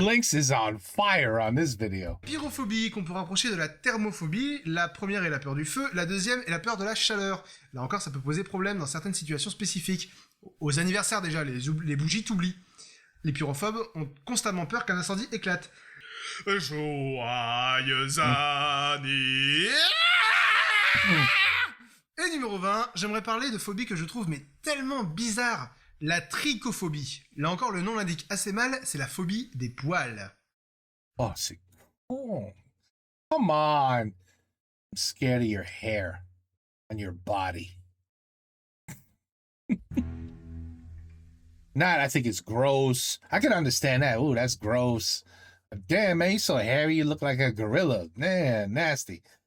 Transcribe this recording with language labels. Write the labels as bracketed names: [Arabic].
[English] Lynx is on fire on this video. [French] pyrophobie, qu'on peut rapprocher de la thermophobie. La première est la peur du feu, la deuxième est la peur de la chaleur. Là encore, ça peut poser problème dans certaines situations spécifiques. Aux anniversaires déjà, les bougies t'oublient. Les pyrophobes ont constamment peur qu'un incendie éclate. Joyeux anniversaire. Et numéro 20, j'aimerais parler de phobie que je trouve mais tellement bizarre. La trichophobie. Là encore, le nom l'indique assez mal, c'est la phobie des poils. Oh, c'est cool. [English] Come on. I'm scared of your hair on your body. Not, I think it's gross. I can understand that. Ooh, that's gross. Damn, man, you so hairy, you look like a gorilla. Man, nasty.